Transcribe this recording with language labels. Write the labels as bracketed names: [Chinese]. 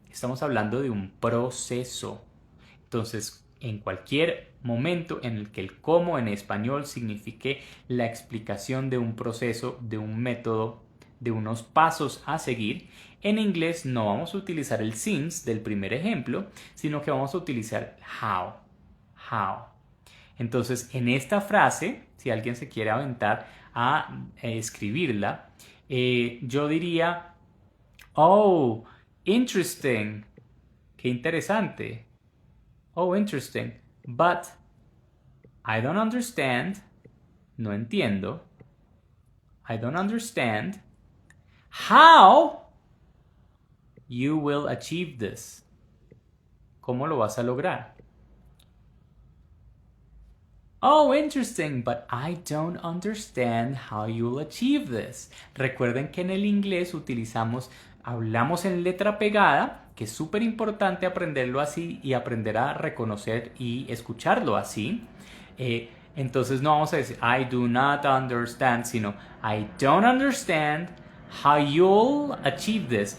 [Spanish] Estamos hablando de un proceso. Entonces, en cualquier momento en el que el cómo en español signifique la explicación de un proceso, de un método, de unos pasos a seguir, en inglés no vamos a utilizar el since del primer ejemplo, sino que vamos a utilizar how. How. Entonces, en esta frase, si alguien se quiere aventar a escribirla, yo diría, [English] oh, interesting, [Spanish] qué interesante. [English] Oh, interesting, but I don't understand, [Spanish] no entiendo. [English] I don't understand how you will achieve this. [Spanish] ¿Cómo lo vas a lograr? [English] Oh, interesting, but I don't understand how you'll achieve this. [Spanish] Recuerden que en el inglés hablamos en letra pegada, que es súper importante aprenderlo así y aprender a reconocer y escucharlo así. Entonces no vamos a decir [English] I do not understand, [Spanish] sino [English] I don't understand how you'll achieve this.